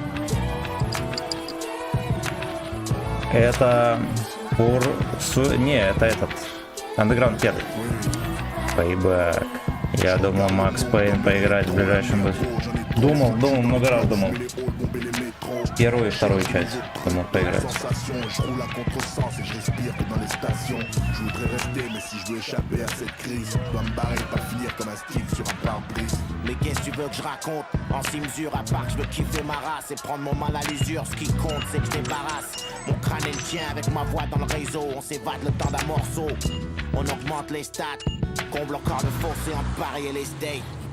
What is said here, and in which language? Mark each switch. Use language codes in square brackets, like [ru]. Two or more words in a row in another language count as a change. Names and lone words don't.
[ru] Это... Не, это этот. Underground 1. Payback. Я думал Макс Пейн поиграть в ближайшем быстром. Думал, много раз думал. Первую и вторую часть думал поиграть. [fr] Mais qu'est-ce que tu veux que je raconte? En 6 mesures, à part que je veux kiffer ma race et prendre mon mal à l'usure. Ce qui compte, c'est que je débarrasse mon crâne et le tien avec ma voix dans le réseau. On s'évade le temps d'un morceau. On augmente les stats, comble encore le fossé entre Paris et les States.